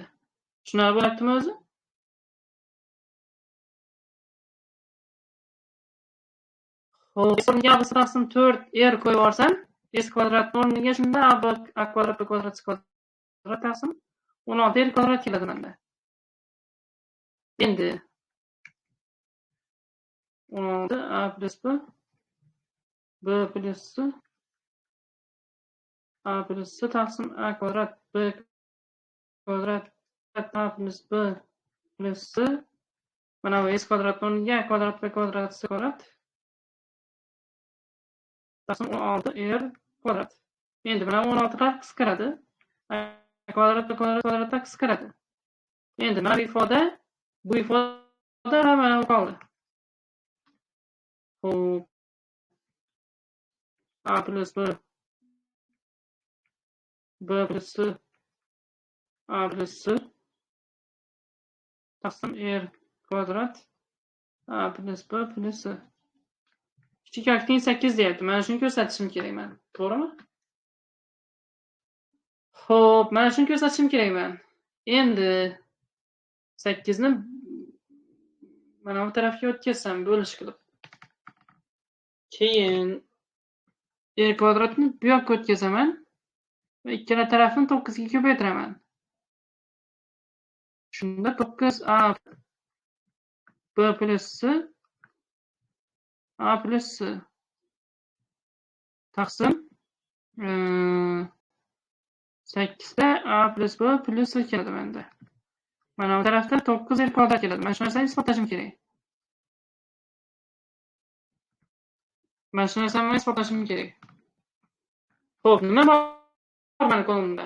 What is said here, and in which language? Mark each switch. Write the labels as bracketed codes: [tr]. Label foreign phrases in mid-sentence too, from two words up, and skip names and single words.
[uz] Tushunarli bo'lyaptimi o'zi? Xo'p, o'rniga a b c taqsim 4r qo'yib yuborsam, s kvadrat o'rniga shunda a kvadrat b kvadrat c kvadrat taqsim 16r kvadrat keladi menda. Endi 16 a plus b plus c a plus c taqsim a kvadrat b kvadrat a plus b plus c. Mana bu s kvadrat o'rniga a kvadrat b kvadrat c kvadrat taqsim 16r kvadrat. Endi mana 16 lar qisqaradi. A kvadrat b kvadratda qisqaradi. Endi mana bu ifoda mana bu qoldi. Xo'p, a plus b b plus c a plus c taqsim r kvadrat a plus b plus c. Kichik teng 8 deyapti. Mana shuni ko'rsatishim kerak men. To'g'rimi? Xo'p, mana shuni ko'rsatishim kerak men. Endi 8 ni mana bu tarafga o'tkazsam bo'lish qilib. Keyin r kvadratni bu yoqqa o'tkazaman va ikkala tarafni 9 ga ko'paytiraman. Shunda 9a b plus c a plus c taqsim 8 da a plus b plus c keladi menda. Mana bu tarafda 9r kvadrat keladi. Mana shu narsani isbotlashim kerak. Xo'p, nima bor meni qo'limda?